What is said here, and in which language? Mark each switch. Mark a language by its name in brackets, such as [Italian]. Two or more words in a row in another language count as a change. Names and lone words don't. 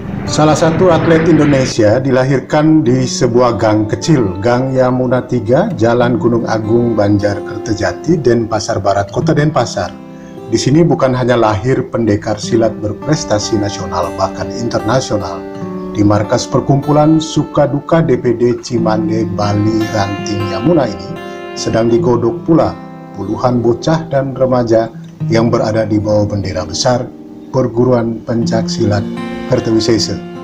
[Indonesian] Salah satu atlet Indonesia dilahirkan di sebuah gang kecil, Gang Yamuna 3, Jalan Gunung Agung, Banjar Kertajati, Denpasar Barat, Kota Denpasar. Di sini bukan hanya lahir pendekar silat berprestasi nasional bahkan internasional. Di markas perkumpulan Sukaduka DPD Cimande, Bali, Ranting Yamuna ini sedang digodok pula puluhan bocah dan remaja yang berada di bawah bendera besar Perguruan Pencaksilat Kertawisesa.